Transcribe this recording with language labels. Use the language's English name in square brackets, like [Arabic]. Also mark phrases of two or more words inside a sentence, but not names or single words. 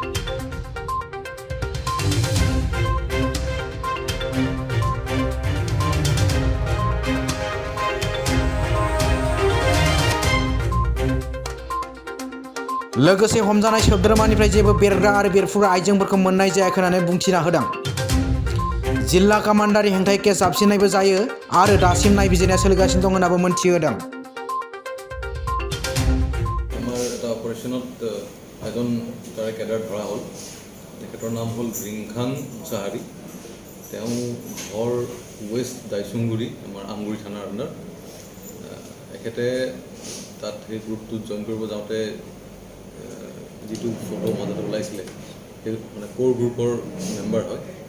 [Bodo] लोगोसे हमजानाय सोद्रोमानिफ्राय जेबो बेरग्रा आरो बेरफुग्रा आइजेंफोरखौ मोननाय जायाखै होननानै बुंथिना होदों। जिल्ला कामान्डारनि हेंथायै केस जाबसिननायबो जायो आरो दासिम नायबिजिरनाया सोलिगासिनो दं होननाबो मोनथिहोदों। [Assamese] আমাৰ এটা অপাৰেশ্যনত এজন তাৰে কেডাৰ ধৰা হ'ল। তেখেতৰ নাম হ'ল ৰিংখাং মুছাহাৰি। তেওঁ ঘৰ ৱেষ্ট দাইচুংগুৰি আমাৰ আমগুৰি থানাৰ আণ্ডাৰ। এখেতে তাত সেই গ্ৰুপটোত জইন কৰিব যাওঁতে যিটো ফটো মাজতে ওলাইছিলে সেই মানে ক'ৰ গ্ৰুপৰ মেম্বাৰ হয়।